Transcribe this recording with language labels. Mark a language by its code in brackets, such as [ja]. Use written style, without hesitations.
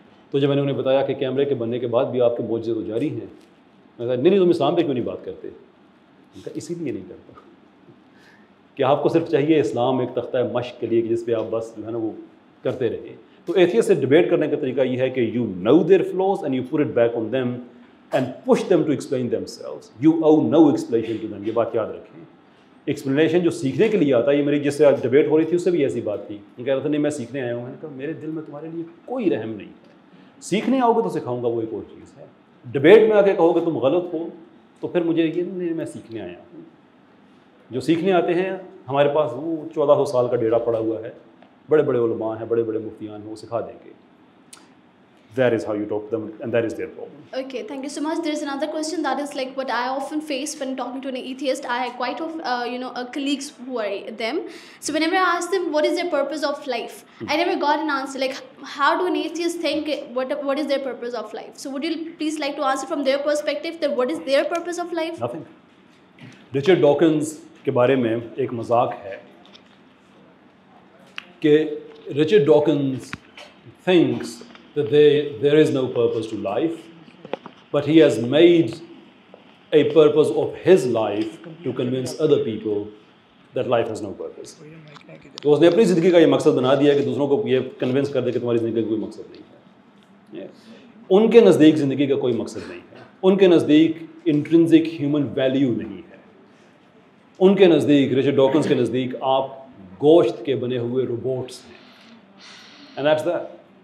[ur] تو جب میں نے انہیں بتایا کہ کیمرے کے بننے کے بعد بھی آپ کے معجزے تو جاری ہیں, میں کہا نہیں تم اسلام پہ کیوں نہیں بات کرتے. میں کہا اسی لیے نہیں کرتا کہ آپ کو صرف چاہیے اسلام ایک تختہ مشق کے لیے کہ جس پہ آپ بس جو ہے نا وہ کرتے رہیں. تو ایتھیسٹ سے ڈبیٹ کرنے کا طریقہ یہ ہے کہ [en] You know their flaws and you put it back on them and push them to explain themselves. You owe no explanation to them. [ur] یہ بات یاد رکھیں. ایکسپلینیشن جو سیکھنے کے لیے آتا ہے, یہ میری جس سے آج ڈبیٹ ہو رہی تھی اس سے بھی ایسی بات تھی. میں کہہ رہا تھا نہیں میں سیکھنے آیا ہوں. میں نے کہا میرے دل میں تمہارے لیے کوئی رحم نہیں ہے. سیکھنے آؤ گے تو سکھاؤں گا, وہ ایک اور چیز ہے. ڈبیٹ میں آ کے کہو گے تم غلط ہو تو پھر مجھے یہ نہیں, میں سیکھنے آیا ہوں. جو سیکھنے آتے ہیں ہمارے پاس وہ 1400 سال کا ڈیرا پڑا ہوا ہے, بڑے بڑے علماء ہیں, بڑے بڑے مفتیان ہیں, وہ سکھا دیں گے. [en] That is how you talk to them, and that is their problem. Okay, thank you so much. There's another question that is like what I often face when talking to an atheist. I have quite of colleagues who are them. So whenever I ask them what is their purpose of life, I never got an answer. Like how do an atheist think what is their purpose of life? So would you please like to answer from their perspective that what is their purpose of life? Nothing. Richard Dawkins [ur] کے بارے میں ایک مذاق ہے کہ [en] Richard Dawkins thinks that there is no purpose to life, but he has made a purpose of his life to convince other people that life has no purpose. [ur] تو اس نے اپنی زندگی کا یہ مقصد بنا دیا کہ دوسروں کو یہ کنونس کر دے کہ تمہاری زندگی کا کوئی مقصد نہیں ہے. ان کے نزدیک زندگی کا کوئی مقصد نہیں ہے. ان کے نزدیک انٹرنسک ہیومن ویلیو نہیں ہے. ان کے نزدیک, رچرڈ ڈاکنز کے نزدیک, آپ گوشت کے بنے ہوئے روبوٹس ہیں. [en] And that's that.